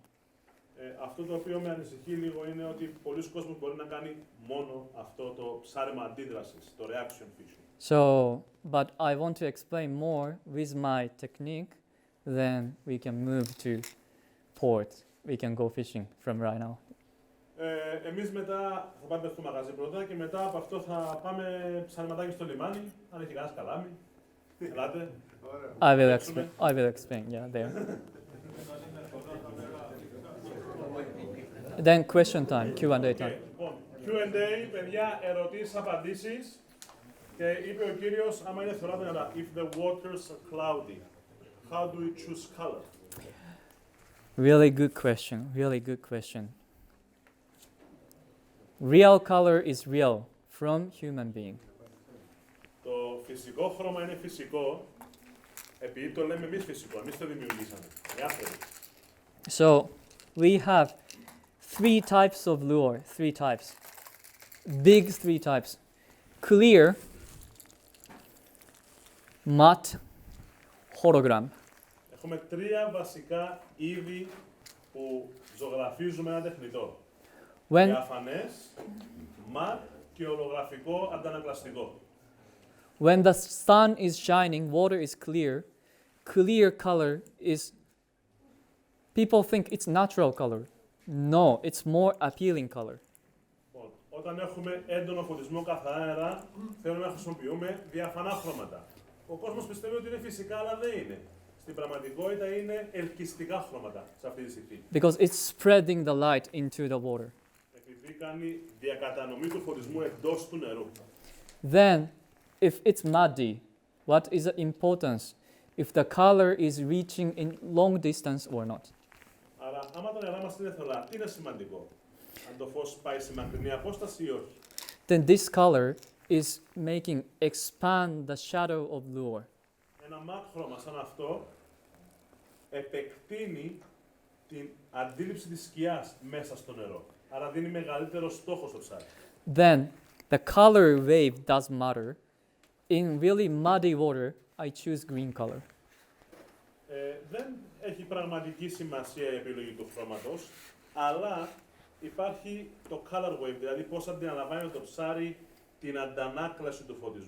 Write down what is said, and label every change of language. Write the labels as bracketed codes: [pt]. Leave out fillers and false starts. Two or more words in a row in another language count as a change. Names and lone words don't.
[el] Αυτό το οποίο με ανησυχεί λίγο είναι ότι πολλοί κόσμος μπορεί να κάνει μόνο αυτό το ψάρεμα αντίδρασης, το [en] reaction fishing. So, but I want to explain more with my technique, then we can move to port. We can go fishing from right now. [el] Εμείς μετά θα πάμε στο μαγαζί πρώτα και μετά από αυτό θα πάμε ψαρεματάκι στο λιμάνι, αν έχει κανένας καλάμι. Ελάτε. [en] I will explain, yeah, there. Then question time, Q&A time. [el] Λοιπόν, Q&A, παιδιά, ερωτήσεις, απαντήσεις. Και είπε ο κύριος, άμα είναι θωρά νερά, [en] if the waters are cloudy, how do we choose color? Really good question, really good question. Real color is real from human being. [el] Το φυσικό χρώμα είναι φυσικό, επειδή το λέμε εμείς φυσικό, εμείς το δημιουργήσαμε. Οι άνθρωποι. [en] So we have three types of lure, three types. Big three types. Clear, matte, hologram. [el] Έχουμε τρία βασικά είδη που ζωγραφίζουμε ένα τεχνητό. Διαφανές, ματ και ολογραφικό αντανακλαστικό. [en] When the sun is shining, water is clear. Clear color is, people think it's natural color. No, it's more appealing color. [el] Όταν έχουμε έντονο φωτισμό καθαρά νερά, θέλουμε να χρησιμοποιούμε διαφανά χρώματα. Ο κόσμος πιστεύει ότι είναι φυσικά, αλλά δεν είναι. Στην πραγματικότητα είναι ελκυστικά χρώματα σε αυτή τη στιγμή. [en] Because it's spreading the light into the water. [el] Επειδή κάνει διακατανομή του φωτισμού εντός του νερού. [en] Then, if it's muddy, what is the importance? If the color is reaching in long distance or not. [el] Άρα, άμα τα νερά μας είναι θολά, τι είναι σημαντικό? Αν το φως πάει σε μακρινή απόσταση ή όχι. [en] Then this color is making expand the shadow of lure. [el] Ένα ματ χρώμα σαν αυτό επεκτείνει την αντίληψη της σκιάς μέσα στο νερό. Άρα δίνει μεγαλύτερο στόχο στο ψάρι. [en] Then the color wave does matter. In really muddy water, I choose green color. [el] Δεν έχει πραγματική σημασία η επιλογή του χρώματος, αλλά υπάρχει το [en] color wave, [el] δηλαδή πώς αντιλαμβάνει το ψάρι την αντανάκλαση του φωτισμού.